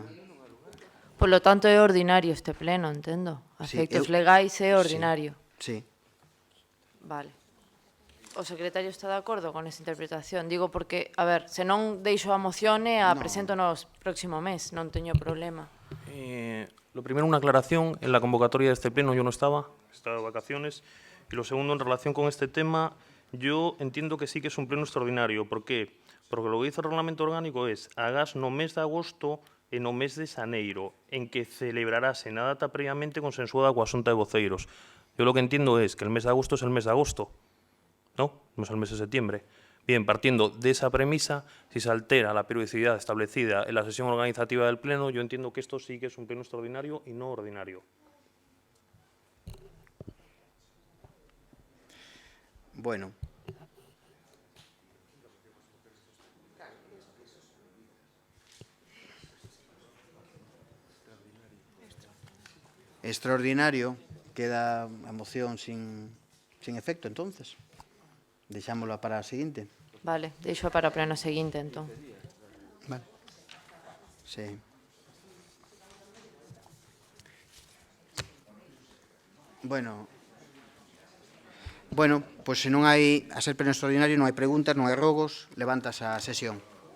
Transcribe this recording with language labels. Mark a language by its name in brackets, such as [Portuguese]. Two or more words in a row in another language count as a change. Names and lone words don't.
[Galician] Polo tanto, é ordinario este pleno, entendo. A efectos legais é ordinario. Sí. Vale. O secretario está de acordo con esta interpretación? Digo porque, a ver, se non deixo a moción e a presento no próximo mes, non teño problema. [Spanish] Lo primero, una aclaración. En la convocatoria de este pleno yo no estaba de vacaciones. Y lo segundo, en relación con este tema, yo entiendo que sí que es un pleno extraordinario. ¿Por qué? Porque lo que dice el reglamento orgánico es [Galician] hagas no mes de agosto e no mes de xaneiro, en que celebrarase na data previamente consensuada coa Xunta de Voceiros. [Spanish] Yo lo que entiendo es que el mes de agosto es el mes de agosto, ¿no? No es el mes de septiembre. Bien, partiendo de esa premisa, si se altera la periodicidad establecida en la sesión organizativa del Pleno, yo entiendo que esto sí que es un pleno extraordinario y no ordinario. Bueno. Extraordinario. [Galician] Queda a moción sin efecto, entonces. Deixámosla para a seguinte. Vale, deixo para o pleno seguinte, entón. Vale. Sí. Bueno, pois se non hai, a ser pleno extraordinario, non hai preguntas, non hai rogos, levantas a sesión.